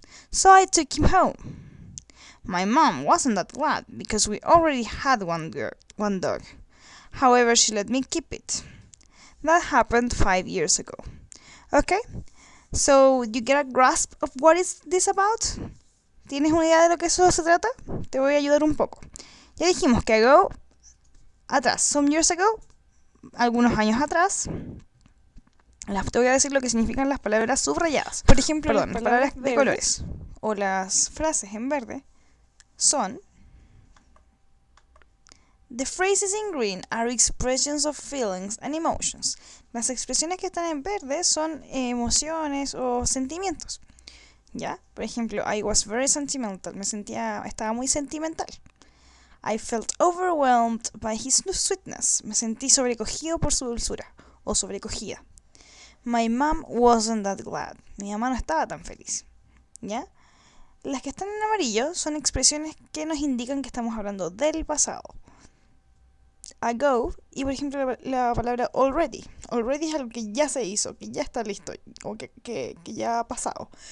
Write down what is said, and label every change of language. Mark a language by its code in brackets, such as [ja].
[en] So I took him home. My mom wasn't that glad, because we already had one dog. However, she let me keep it. That happened 5 years ago. Okay? So, you get a grasp of what is this about? [es] ¿Tienes una idea de lo que eso se trata? Te voy a ayudar un poco. Ya dijimos que ago, atrás, [en] some years ago, [es] algunos años atrás. Te voy a decir lo que significan las palabras subrayadas. Por ejemplo, las palabras de colores o las frases en verde son: [en] The phrases in green are expressions of feelings and emotions. [es] Las expresiones que están en verde son emociones o sentimientos. ¿Ya? Por ejemplo, [en] I was very sentimental. [es] Estaba muy sentimental. [en] I felt overwhelmed by his sweetness. [es] Me sentí sobrecogido por su dulzura o sobrecogida. [en] My mom wasn't that glad. [es] Mi mamá no estaba tan feliz. ¿Ya? Las que están en amarillo son expresiones que nos indican que estamos hablando del pasado. Ago, y por ejemplo la palabra already. Already es algo que ya se hizo, que ya está listo, o que ya ha pasado.